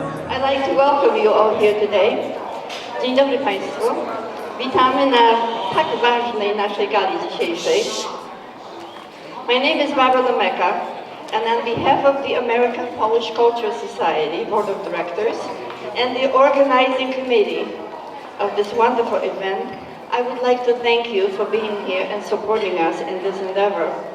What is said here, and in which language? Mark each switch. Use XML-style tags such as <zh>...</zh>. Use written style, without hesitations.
<en>I'd like to welcome you all here today.</en> <pl>Dzień dobry Państwu. Witamy na tak ważnej naszej gali dzisiejszej.</pl> <en>My name is Barbara Lemeka, and on behalf of the American Polish Cultural Society Board of Directors and the organizing committee of this wonderful event, I would like to thank you for being here and supporting us in this endeavor.</en>